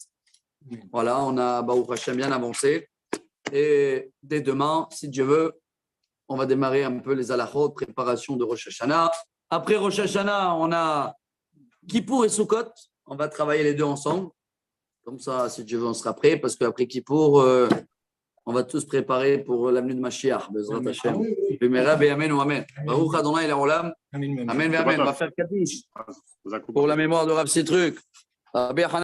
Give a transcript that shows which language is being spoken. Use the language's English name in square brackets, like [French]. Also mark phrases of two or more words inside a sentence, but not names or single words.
[French] Voilà, on a [Hebrew] ברוך השם [French] bien avancé. Et dès demain, si Dieu veut, on va démarrer un peu les halachot, préparation de Rosh Hashanah. Après Rosh Hashanah, on a Kippour et Sukkot. On va travailler les deux ensemble. Comme ça, si Dieu veut, on sera prêt. Parce qu'après Kippour, on va tous préparer pour l'avenue de Mashiach. [Hebrew] בעזרת השם. אמן ואמן. ברוך אדוני לעולם. אמן, אמן. [French] On va faire Kaddish pour la mémoire de Rav Citruk.